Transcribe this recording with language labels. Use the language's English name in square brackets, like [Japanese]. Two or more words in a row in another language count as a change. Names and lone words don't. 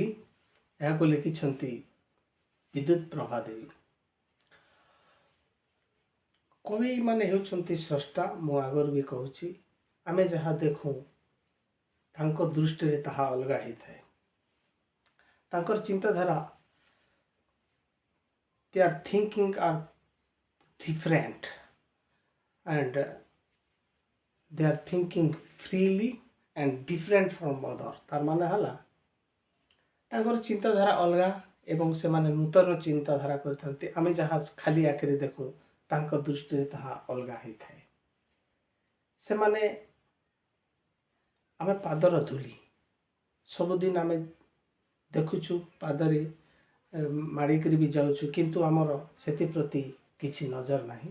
[Odia] ଏହାକୁ ଲେଖିଛନ୍ତି ବିଦ୍ୟୁତ୍ ପ୍ରଭା ଦେବୀ। କବି ମାନେ ହେଉଛନ୍ତି ସ୍ରଷ୍ଟା। ମୁଁ ଆଗରୁ ବି କହୁଛି, ଆମେ ଯାହା ଦେଖୁ ତାଙ୍କ ଦୃଷ୍ଟିରେ ତାହା ଅଲଗା ହେଇଥାଏ। ତାଙ୍କର ଚିନ୍ତାଧାରା, [English] their thinking are different and they are thinking freely and different from other। [Odia] ତାর ମାନେ ହେଲା ତାଙ୍କର ଚିନ୍ତାଧାରା ଅଲଗା ଏବଂ ସେମାନେ ନୂତନ ଚିନ୍ତାଧାରା କରିଥାନ୍ତି। ଆମେ ଯାହା ଖାଲି ଆଖିରେ ଦେଖୁ ତାଙ୍କ ଦୃଷ୍ଟିରେ ତାହା ଅଲଗା ହେଇଥାଏ। ସେମାନେ ଆମେ ପାଦର ଧୂଳି ସବୁଦିନ ଆମେ ଦେଖୁଛୁ, ପାଦରେ ମାଡ଼ିକରି ବି ଯାଉଛୁ, କିନ୍ତୁ ଆମର ସେଥିପ୍ରତି କିଛି ନଜର ନାହିଁ।